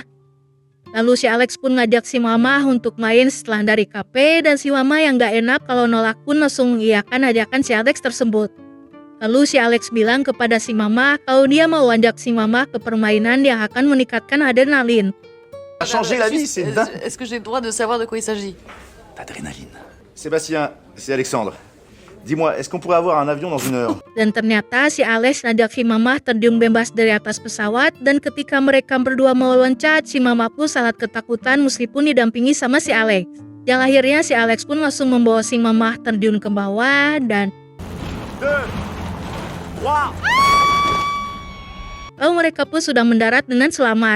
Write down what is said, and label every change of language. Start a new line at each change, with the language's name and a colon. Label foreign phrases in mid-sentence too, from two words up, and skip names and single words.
Indonesian: Lalu si Alex pun ngajak si mama untuk main setelah dari kafe dan si mama yang nggak enak kalau nolak pun langsung mengiyakan ajakan si Alex tersebut. Lalu si Alex bilang kepada si mama kalau dia mau ajak si mama ke permainan yang akan meningkatkan adrenalin.
French: Changer la vie, c'est dingue. Est-ce que j'ai le droit de savoir de quoi il s'agit? D'adrénaline. Sébastien, c'est Alexandre. Dis-moi, est-ce qu'on pourrait avoir un avion dans une heure?
Indonesian: Dan ternyata si Alex ngajak si mama terjun bebas dari atas pesawat dan ketika mereka berdua mau loncat, si mama pun sangat ketakutan meskipun didampingi sama si Alex. Yang akhirnya si Alex pun langsung membawa si mama terjun ke bawah dan lalu mereka pun sudah mendarat dengan selamat.